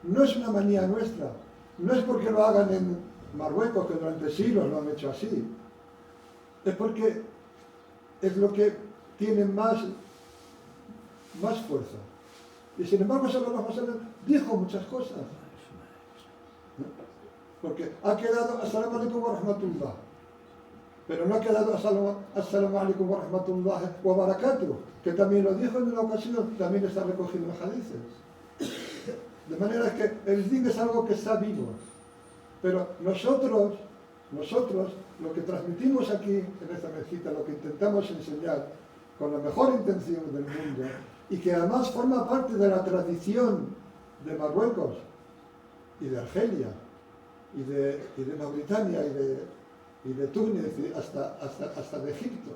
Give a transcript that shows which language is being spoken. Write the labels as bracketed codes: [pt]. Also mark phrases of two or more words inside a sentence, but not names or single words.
[es] no es una manía nuestra, no es porque lo hagan en Marruecos, que durante siglos lo han hecho así, es porque es lo que tiene más fuerza. Y sin embargo, [ar] صلى الله عليه وسلم [es] dijo muchas cosas, ¿no? Porque ha quedado [ar] السلام عليكم ورحمة الله, [es] pero no ha quedado [ar] السلام عليكم ورحمة الله وبركاته, [es] que también lo dijo en una ocasión, también está recogido en hadices. De manera que el din es algo que está vivo, pero nosotros lo que transmitimos aquí en esta mezquita, lo que intentamos enseñar con la mejor intención del mundo, y que además forma parte de la tradición de Marruecos y de Argelia y de Mauritania y de Túnez hasta de Egipto.